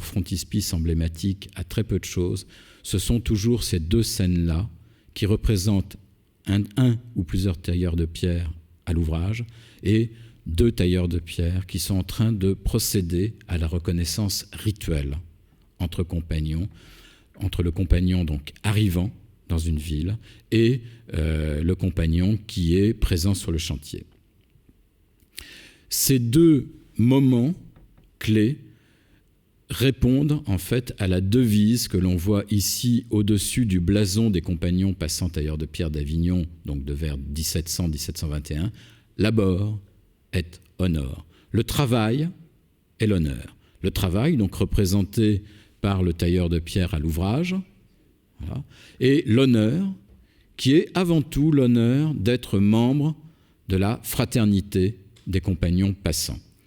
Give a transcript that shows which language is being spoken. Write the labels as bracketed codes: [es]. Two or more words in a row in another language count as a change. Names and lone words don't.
[fr] frontispice emblématique à très peu de choses, ce sont toujours ces deux scènes-là qui représentent un ou plusieurs tailleurs de pierre à l'ouvrage et deux tailleurs de pierre qui sont en train de procéder à la reconnaissance rituelle entre compagnons, entre le compagnon donc arrivant dans une ville et le compagnon qui est présent sur le chantier. Ces deux moments clés répondent en fait à la devise que l'on voit ici au-dessus du blason des compagnons passants tailleurs de pierre d'Avignon, donc de vers 1700-1721, [la] labor et honor. [fr] Le travail et l'honneur. Le travail, donc représenté par le tailleur de pierre à l'ouvrage, voilà, et l'honneur, qui est avant tout l'honneur d'être membre de la fraternité des compagnons passants.